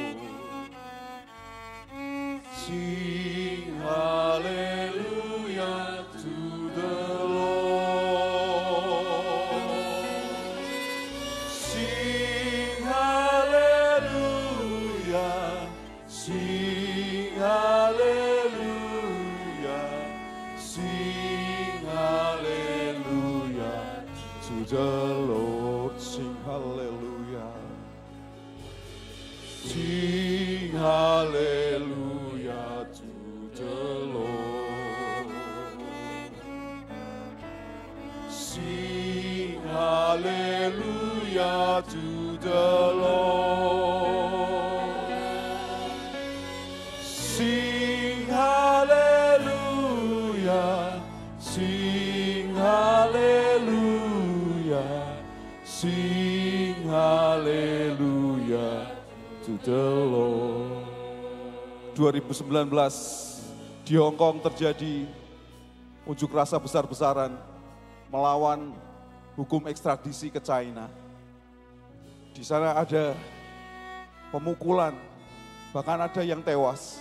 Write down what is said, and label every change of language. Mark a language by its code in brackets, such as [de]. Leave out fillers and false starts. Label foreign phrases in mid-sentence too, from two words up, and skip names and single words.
[en] Sing hallelujah to the Lord. Sing hallelujah. Sing hallelujah. Sing hallelujah to the Lord. Sing hallelujah. Sing hallelujah to the Lord. Sing hallelujah to the Lord. Sing hallelujah. Sing hallelujah. Sing hallelujah to the Lord. [id] 2019 di Hong Kong terjadi unjuk rasa besar-besaran melawan hukum ekstradisi ke China. Di sana ada pemukulan, bahkan ada yang tewas.